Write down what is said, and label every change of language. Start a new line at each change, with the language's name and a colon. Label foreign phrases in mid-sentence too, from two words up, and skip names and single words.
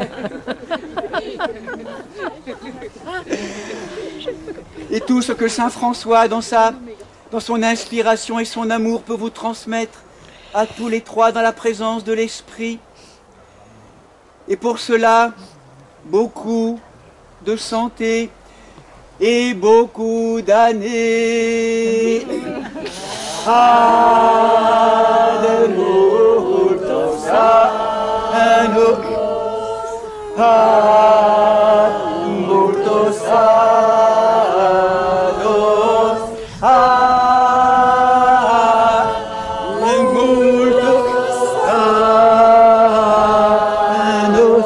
French: Et tout ce que Saint François, dans son inspiration et son amour, peut vous transmettre à tous les trois dans la présence de l'Esprit. Et pour cela, beaucoup de santé et beaucoup d'années.
Latin: Ad multos annos, ad multos annos, ad multos annos.